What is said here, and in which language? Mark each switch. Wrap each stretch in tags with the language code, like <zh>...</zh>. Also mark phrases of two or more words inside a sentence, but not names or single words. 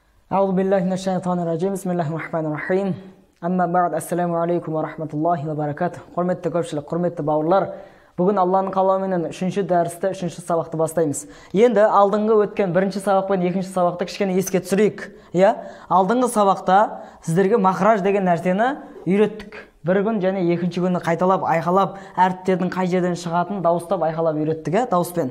<ar>أعوذ بالله من الشيطان الرجيم بسم الله الرحمن الرحيم أما بعد السلام عليكم ورحمة الله وبركاته</ar> <kk>құрметті көпшілік, құрметті бауырлар, бүгін Алланың қалауымен 3-ші дәрісті, 3-ші сабақты бастаймыз. Енді алдыңғы өткен 1-ші сабақ пен 2-ші сабақты кішкене еске түсірейік. Алдыңғы сабақта сіздерге махраж деген нәрсені үйреттік. Бір күн және екінші күні қайталап, айқалап, әріптердің қай жерден шығатынын дауыстап, айқалап үйреттік, дауыспен.</kk>